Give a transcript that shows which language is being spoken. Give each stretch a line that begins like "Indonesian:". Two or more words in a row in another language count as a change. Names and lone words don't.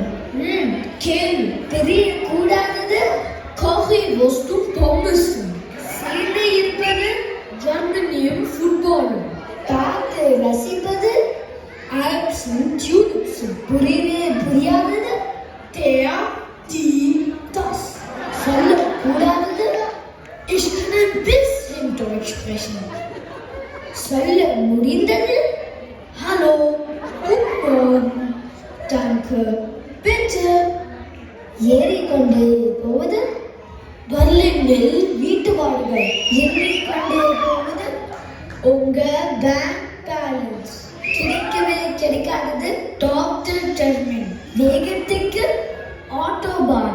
Tamil: கேள்வி. தெரிய கூடாதது Currywurstum Pommessen. சேர்ந்து இருப்பது ஜெர்மனியும் ஃபுட்பாலும். பார்த்து ரசிப்பது ஆல்ப்ஸும் டியூலிப்ஸும். புரியாதது
German: Der, die, das.
Tamil: சொல்லக்கூடாதது
German: Ich kann ein bisschen Deutsch sprechen.
Tamil: சொல்ல முடிந்தது
German: Hallo, guten Morgen, danke, bitte.
Tamil: ஏறிக்கொண்டு போவது பர்லினில் வீட்டு வாடகை. ஏறிக்கொண்டு போவது உங்க
English: bank balance.
Tamil: கிடைக்காதது
German: Doktor Termin.
Tamil: வேகத்துக்கு ஆட்டோபான்.